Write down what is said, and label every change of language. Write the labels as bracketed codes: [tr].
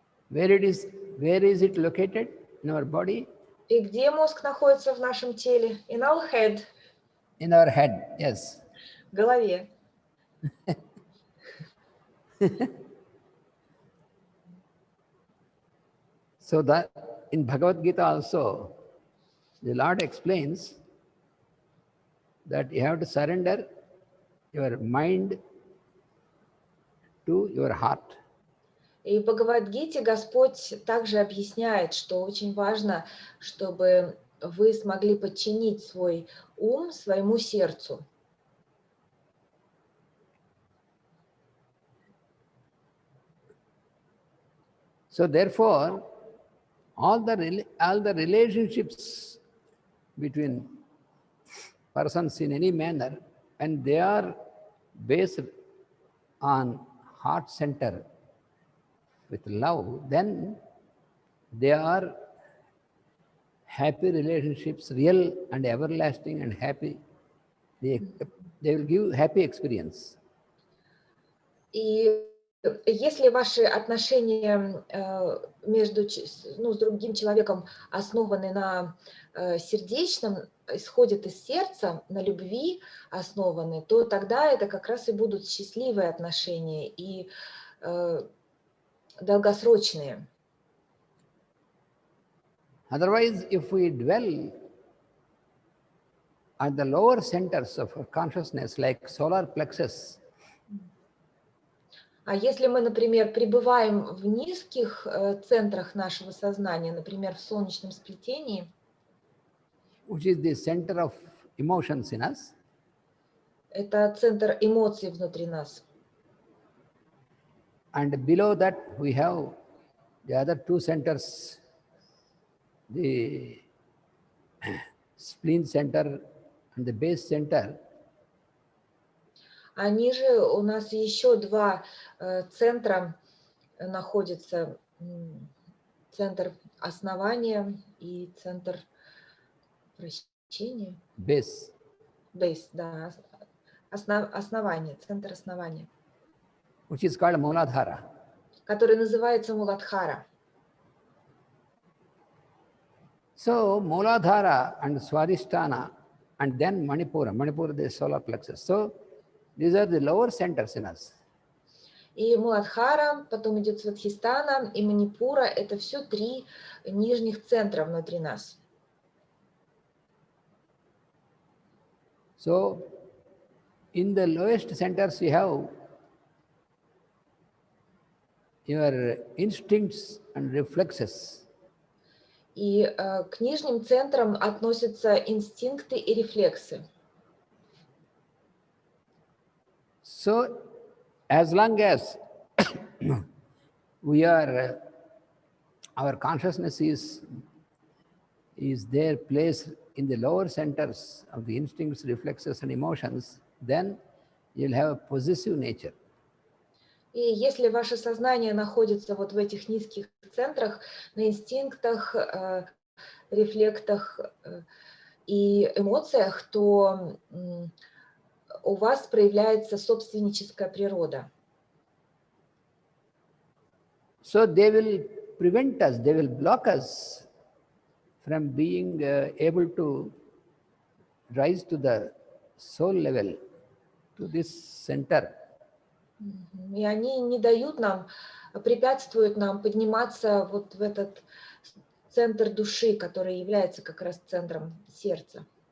[en] Where is it located in our body? [ru] И где мозг находится в нашем теле? [en] In our head. In our head, yes. [ru] В голове. [en] So that in Bhagavad Gita also, the Lord explains that you have to surrender your mind to your heart. [ru] И в Бхагавад-гите Господь также объясняет, что очень важно, чтобы вы смогли подчинить свой ум своему сердцу. [en] So therefore, all the relationships between persons in any manner, when they are based on heart center with love, then they are happy relationships, real and everlasting and happy. They will give happy experience. [ru] И если ваши отношения с другим человеком основаны на сердечном, исходят из сердца, на любви основаны, то тогда это как раз и будут счастливые отношения и долгосрочные. [en] Otherwise, if we dwell at the lower centers of consciousness, like solar plexus, [ru] А если мы, например, пребываем в низких центрах нашего сознания, например, в солнечном сплетении, [en] which is the center of emotions in us, [ru] это центр эмоций внутри нас. [en] and below that we have the other two centers, the spleen center and the base center. [ru] А ниже у нас еще два центра находятся. Центр основания и центр вращения. [en] Base. [ru] Base, да. Основание, центр основания. [en] Which is called Muladhara. [ru] Который называется Муладхара. [en] So Muladhara and Swadhisthana and then Manipura. Manipura, the solar plexus. So these are the lower centers in us. [ru] И Муладхара, потом идет Свадхистана и Манипура. Это все три нижних центра внутри нас. [en] So in the lowest centers you have your instincts and reflexes. [ru] И к нижним центрам относятся инстинкты и рефлексы. [en] So as long as we are, our consciousness is there placed in the lower centers of the instincts, reflexes and emotions, then you'll have a possessive nature. [ru] И если ваше сознание находится вот в этих низких центрах, на инстинктах, рефлектах и эмоциях, то у вас проявляется собственническая природа. [en] So they will prevent us, they will block us from being able to rise to the soul level, to this center. [ru] И они не дают нам, препятствуют нам подниматься вот в этот центр души, который является как раз центром сердца.